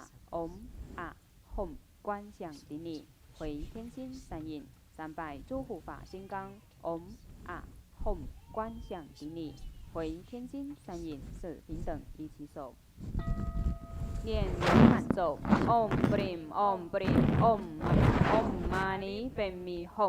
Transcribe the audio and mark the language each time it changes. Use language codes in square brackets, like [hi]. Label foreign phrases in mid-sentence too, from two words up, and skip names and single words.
[sa] ॐ आः हूँ, [zh] 观想顶礼，回天心善印。三拜诸护法金刚。 [sa] ॐ आः हूँ, [zh] 观想顶礼，回天心善印。四平等一起手。念圆满咒 ， [sa] ॐ ब्रिम् ॐ ब्रिम् ॐ ॐ मणि पद्मे हूँ.